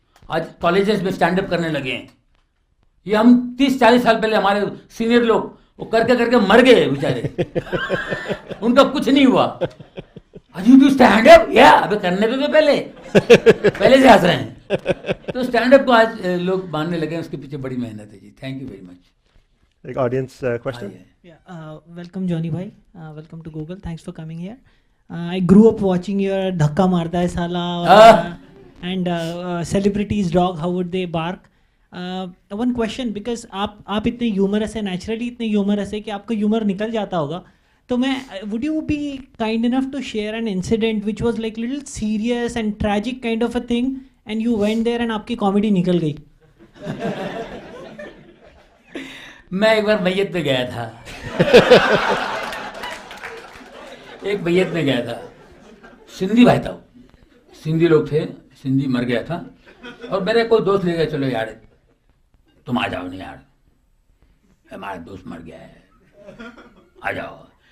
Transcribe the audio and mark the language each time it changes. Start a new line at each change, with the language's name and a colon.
Hindi: आज कॉलेजेस में stand up करने लगे हैं. ये हम 30-40 साल पहले हमारे सीनियर लोग वो करके करके मर गए बेचारे. उनका कुछ नहीं हुआ. आज
English: you do stand up,
Hindi: या अबे करने तो पहले से हंस रहे हैं. तो स्टैंड अप को आज लोग मानने लगे हैं, उसके पीछे बड़ी मेहनत है जी.
English: Thank you very much. Like audience question? Welcome Johnny bhai, welcome to Google, thanks for coming here. I grew up watching your
Hindi: धक्का मारता है साला
English: and celebrities dog, how would they bark. One question, because
Hindi: आप इतने humerus है, naturally इतने humerus है कि आपका ह्यूमर निकल जाता होगा.
English: तो मैं, would you be kind enough to share an incident which was like little serious and tragic kind of a thing and you went there and
Hindi: आपकी कॉमेडी निकल गई? मैं एक बार मैयत में गया था. एक मैयत में गया था, सिंधी भाई था, सिंधी लोग थे, सिंधी मर गया था, और मेरे कोई दोस्त ले गया, चलो यार तुम आ जाओ, नहीं यार हमारा दोस्त मर गया है, आ जाओ.